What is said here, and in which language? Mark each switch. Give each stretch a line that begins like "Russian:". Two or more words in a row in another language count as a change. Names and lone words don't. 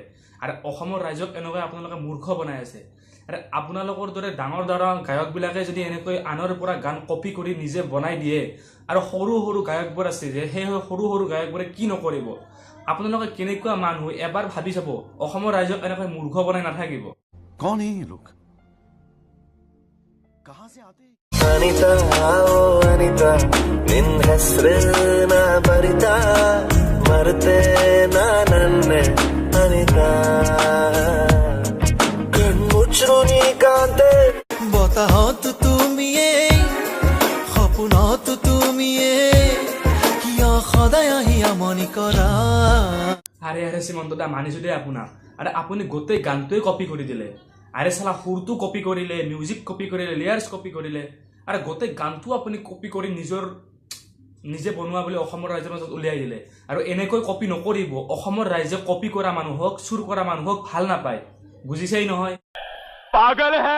Assamese: আৰু অসমৰ ৰাইজক এনেকৈ আপোনালোকে মূৰ্খ বনাই আছে। আৰে আপোনালোকৰ দৰে ডাঙৰ ডাঙৰ গায়কবিলাকে যদি এনেকৈ আনৰ পৰা গান কপি কৰি নিজে বনাই দিয়ে আৰু সৰু সৰু গায়কবোৰ আছে যে সেই সৰু সৰু গায়কবোৰে কি নকৰিব? আপোনালোকে কেনেকুৱা মানুহ এবাৰ ভাবি চাব, অসমৰ ৰাইজক এনেকৈ মূৰ্খ বনাই নাথাকিব।
Hindi: कौन है ये लोग? कहां से आते हैं?
Kannada: ಅನಿತಾ ಓ ಅನಿತಾ ನಿನ್ನ ಹೆಸರನ್ನ ಬರಿತಾ ಮರೆತೆ ನನ್ನೆ ಅನಿತಾ ಕಣ್ಮುಚ್ಚು ನೀ ಕಾಂತೆ
Assamese: বতাহত তুমিয়ে সপোনত তুমিয়ে কিয় সদায় আহি আমনি কৰা। আৰে আৰে শ্ৰীমন্ত দা, মানিছোঁ দেই আপোনাক। আৰে আপুনি গোটেই গানটোৱে কপি কৰি দিলে। আৰে চালা সুৰটো কপি কৰিলে, মিউজিক কপি কৰিলে, লিয়াৰ্ছ কপি কৰিলে, আৰু গোটেই গানটো আপুনি কপি কৰি নিজে বনোৱা বুলি অসমৰ ৰাইজৰ মাজত উলিয়াই দিলে। আৰু এনেকৈ কপি নকৰিব, অসমৰ ৰাইজে কপি কৰা মানুহক, চুৰ কৰা মানুহক ভাল নাপায়, বুজিছেই নহয়?
Hindi: पागल है।